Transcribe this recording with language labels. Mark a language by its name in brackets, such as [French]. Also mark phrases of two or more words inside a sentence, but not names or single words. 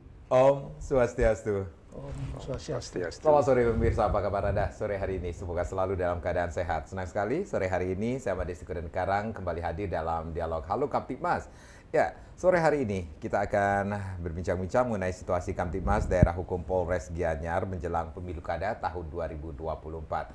[Indonesian] Om Swastiastu. Om Swastiastu. Selamat sore pemirsa, apa kabar Anda sore hari ini? Semoga selalu dalam keadaan sehat. Senang sekali sore hari ini saya Made Sikudan Karang kembali hadir dalam dialog Halo Kamtibmas. Ya, sore hari ini kita akan berbincang-bincang mengenai situasi Kamtibmas Daerah Hukum Polres Gianyar menjelang pemilu kada tahun 2024.